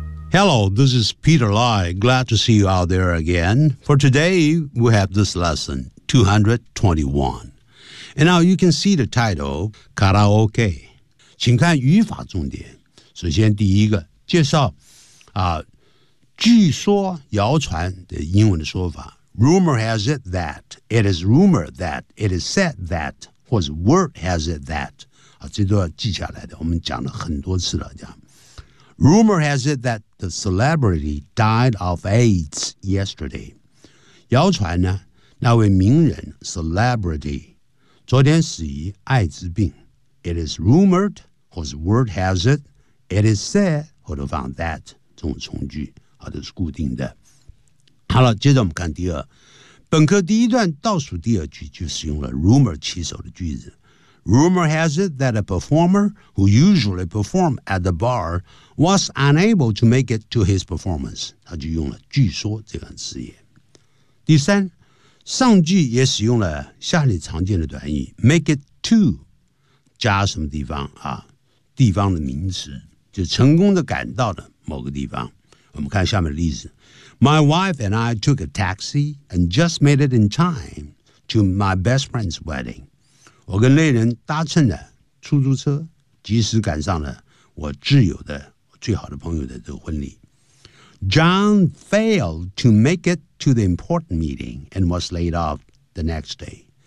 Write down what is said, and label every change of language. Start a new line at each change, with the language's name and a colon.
English: Hello, this is Peter Lai. Glad to see you out there again. For today, we have this lesson, 221. And now you can see the title, Karaoke.
Chinese: 请看语法重点。首先第一个介绍、据说谣传的英文的说法。
English: Rumor has it that, it is rumor that, it is said that, 或者 word has it that.、
Chinese: 这都要记下来的，我们讲了很多次了，这样。
English: Rumor has it that the celebrity died of AIDS yesterday.
Chinese: 谣传呢，那位名人 celebrity 昨天死于艾滋病。
English: It is rumored, whose word has it, it is said,
Chinese: 或者放 that 这种从句，都是固定的。好了，接着我们看第二，本课第一段倒数第二句就使用了 rumor 起手的句子。
English: Rumor has it that a performer who usually performed at the bar was unable to make it to his performance.
Chinese: 他就用了据说这个词语。第三，上句也使用了下列常见的短语 make it to 加什么地方啊？地方的名词，就成功的赶到的某个地方。我们看下面的例子
English: My wife and I took a taxi and just made it in time to my best friend's wedding.
Chinese: 我跟恋人搭乘了出租车，及时赶上了我挚友的最好的朋友的这个婚礼。
English: John failed to make it to the important meeting and was laid off the next day.